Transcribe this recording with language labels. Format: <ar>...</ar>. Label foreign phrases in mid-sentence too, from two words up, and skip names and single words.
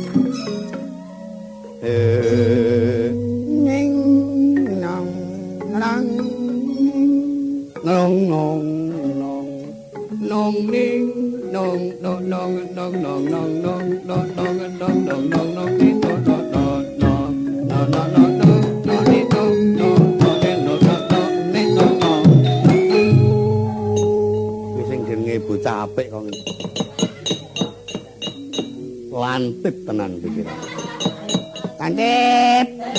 <jv>ning nang nang nong nong nong nong ning nong nong nong nong nong nong nong nong nong nong nong nong nong bocah apik kok. Lantip tenan pikiran. Lantip.</jv>